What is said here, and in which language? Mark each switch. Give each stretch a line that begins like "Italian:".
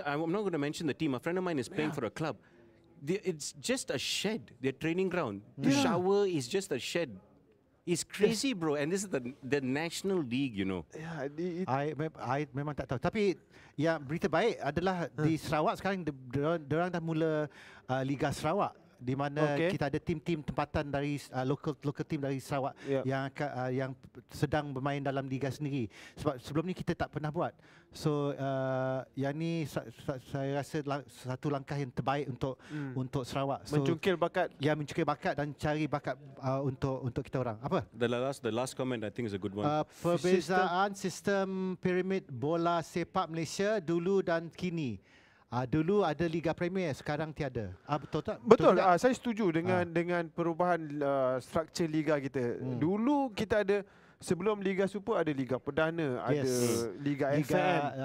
English: I'm not going to mention the team. A friend of mine is playing for a club. It's just a shed. Their training ground. The shower is just a shed. It's crazy, bro. And this is the National League, you know.
Malay: Ya, I memang tak tahu. Tapi yang berita baik adalah di Sarawak sekarang diorang dah mula Liga Sarawak, di mana kita ada tim-tim tempatan dari local team dari Sarawak yang sedang bermain dalam liga sendiri. Sebab sebelum ni kita tak pernah buat. So yang ni saya rasa satu langkah yang terbaik untuk Sarawak. So, mencungkil bakat. Ya, mencungkil bakat dan cari bakat untuk kita orang. Apa?
English: The last comment I think is a good one.
Malay: Perbezaan sistem piramid bola sepak Malaysia dulu dan kini. Dulu ada Liga Premier, sekarang tiada. Betul tak? Betul. tak? Saya setuju dengan perubahan struktur liga kita. Dulu kita ada, sebelum Liga Super ada Liga Perdana, ada Liga FM.